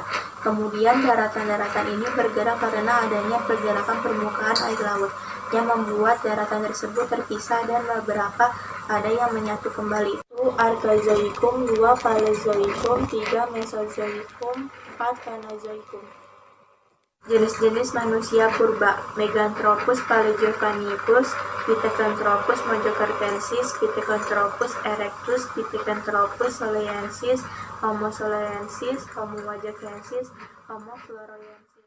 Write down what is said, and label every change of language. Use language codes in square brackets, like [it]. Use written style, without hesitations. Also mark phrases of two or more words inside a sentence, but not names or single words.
[id] Kemudian daratan-daratan ini bergerak karena adanya pergerakan permukaan air laut, yang membuat daratan tersebut terpisah dan beberapa ada yang menyatu kembali. 1. Archaeozoikum, 2. Paleozoikum, 3. Mesozoikum, 4. Kenozoikum. Jenis-jenis manusia purba: Meganthropus paleogeophanicus, Pithecanthropus mojocertensis, Pithecanthropus erectus, Pithecanthropus soleensis, Homo soleensis, Homo mojocensis, Homo floresiensis.